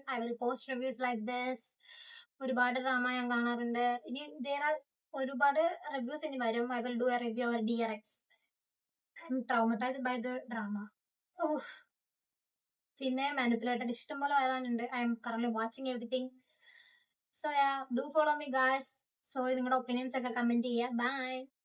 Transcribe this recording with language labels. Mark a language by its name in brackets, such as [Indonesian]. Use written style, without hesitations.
[English] I will post reviews like this. [Malayalam] ഒരുപാട് drama ഞാൻ കാണാറുണ്ട്. ഇനി ഒരുപാട് റിവ്യൂസ് ഇനി വരും. [English] I will do a review of DRX. I'm traumatized by the drama. [Malayalam] പിന്നെ മാനിപ്പുലേറ്റഡ് ഇഷ്ടം പോലെ വരാനുണ്ട്. [English] I am currently watching everything. So do follow me guys. So [Malayalam] നിങ്ങളുടെ ഒപ്പീനിയൻസ് ഒക്കെ കമന്റ് ചെയ്യുക. [English] Bye.